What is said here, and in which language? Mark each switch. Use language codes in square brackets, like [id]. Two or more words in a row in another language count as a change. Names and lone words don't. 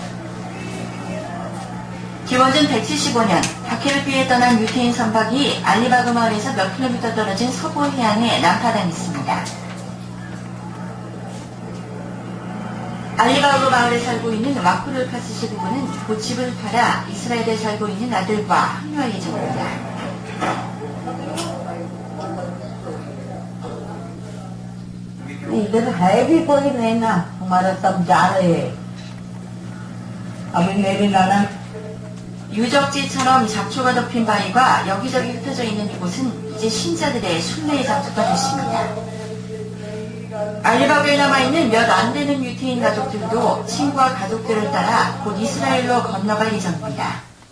[ko] 기원전 175년 박해를 피해 떠난 유태인 선박이 알리바그 마을에서 몇 킬로미터 떨어진 서부 해안에 난파당했습니다. 알리바그 마을에 살고 있는 와쿠르 카스시 부부는 고집을 팔아 이스라엘에 살고 있는 아들과 합류할 예정입니다. [hi] इधर है भी कोई नहीं ना, हमारा सब जा रहे हैं। अभी मेरी ननद [ko] 유적지처럼 잡초가 덮인 바위가 여기저기 흩어져 있는 이곳은 이제 신자들의 순례의 장소가 됐습니다. 알리바그에 남아있는 몇 안 되는 유태인 가족들도 친구와 가족들을 따라 곧 이스라엘로 건너갈 예정입니다.